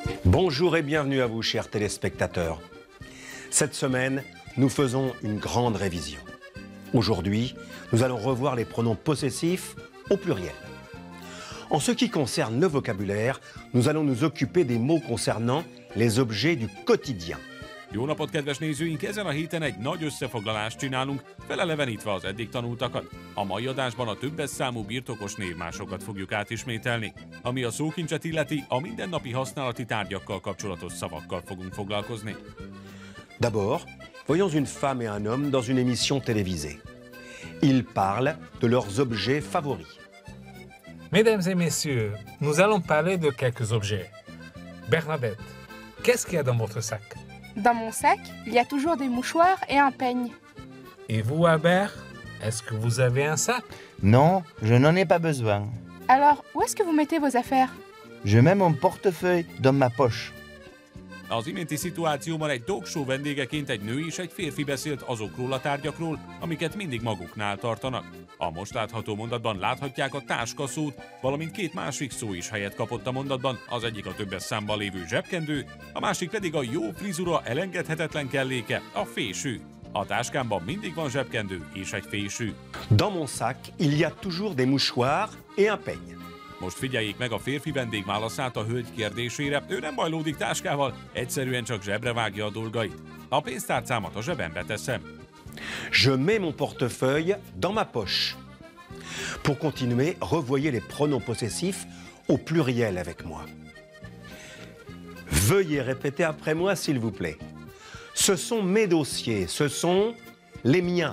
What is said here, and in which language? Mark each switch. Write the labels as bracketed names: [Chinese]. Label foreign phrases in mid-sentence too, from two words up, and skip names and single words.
[French] Bonjour et bienvenue à vous, chers téléspectateurs. Cette semaine, nous faisons une grande révision. Aujourd'hui, nous allons revoir les pronoms possessifs au pluriel. En ce qui concerne le vocabulaire, nous allons nous occuper des mots concernant les objets du quotidien. [Hungarian] Jó napot, kedves nézőink! Ezen a héten egy nagy összefoglalást csinálunk, felelevenítve az eddig tanultakat. A mai adásban a többes számú birtokos névmásokat fogjuk átismételni. Ami a szókincset illeti, a mindennapi használati tárgyakkal kapcsolatos szavakkal fogunk foglalkozni. [French] D'abord, voyons une femme et un homme dans une émission télévisée. Ils parlent de leurs objets favoris. Mesdames et messieurs, nous allons parler de quelques objets. Bernadette, qu'est-ce qu'il y a dans votre sac? Dans mon sac, il y a toujours des mouchoirs et un peigne. Et vous, Albert, est-ce que vous avez un sac? Non, je n'en ai pas besoin. Alors, où est-ce que vous mettez vos affaires? Je mets mon portefeuille dans ma poche. [Hungarian] Az iménti szituációban egy talkshow vendégeként egy nő és egy férfi beszélt azokról a tárgyakról, amiket mindig maguknál tartanak. A most látható mondatban láthatják a táska szót, valamint két másik szó is helyet kapott a mondatban, az egyik a többes számban lévő zsebkendő, a másik pedig a jó frizura elengedhetetlen kelléke, a fésű. A táskámban mindig van zsebkendő és egy fésű. [French] Dans mon sac, il y a toujours des mouchoirs et un peigne. [Hungarian] Most figyeljék meg a férfi vendég válaszát a hölgy kérdésére, ő nem bajlódik táskával, egyszerűen csak zsebre vágja a dolgait. A pénztárcámat a zsebembe teszem. [French] Je mets mon portefeuille dans ma poche. Pour continuer, revoyez les pronoms possessifs au pluriel avec moi. Veuillez répéter après moi, s'il vous plaît. Ce sont mes dossiers, ce sont les miens.